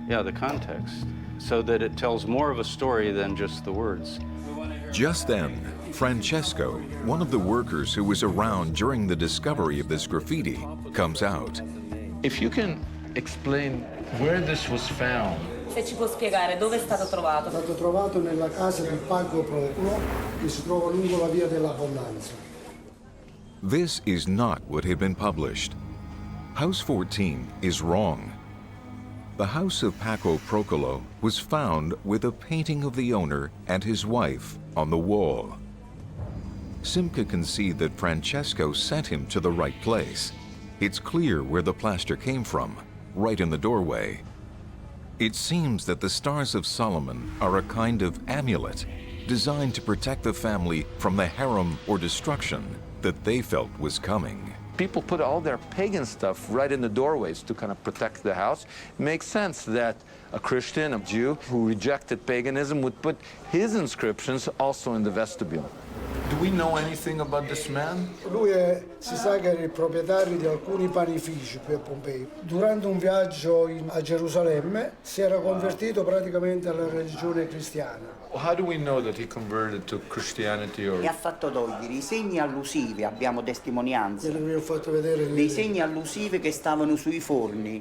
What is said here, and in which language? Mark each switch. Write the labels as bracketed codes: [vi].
[en] Yeah, the context, so that it tells more of a story than just the words. Just then, Francesco, one of the workers who was around during the discovery of this graffiti, comes out. If you can explain where this was found. [it] Se ci può spiegare dove è stato trovato? È stato trovato nella casa del Pago Procolo, che si trova lungo la via dell'Abbondanza. [en] This is not what had been published. House 14 is wrong. The house of Paco Procolo was found with a painting of the owner and his wife on the wall. Simca can see that Francesco sent him to the right place. It's clear where the plaster came from, right in the doorway. It seems that the Stars of Solomon are a kind of amulet designed to protect the family from the harem or destruction that they felt was coming. People put all their pagan stuff right in the doorways to kind of protect the house. It makes sense that a Christian, a Jew who rejected paganism would put his inscriptions also in the vestibule. Do we know anything about this man? [it] Si sa che era il proprietario di alcuni panifici qui a Pompei. Durante un viaggio a Gerusalemme si era convertito praticamente alla religione cristiana. [en] How do we know that he converted to Christianity or... [it] E ha fatto togliere i segni allusivi, abbiamo testimonianze. Vi ho fatto vedere dei segni allusivi che stavano sui forni.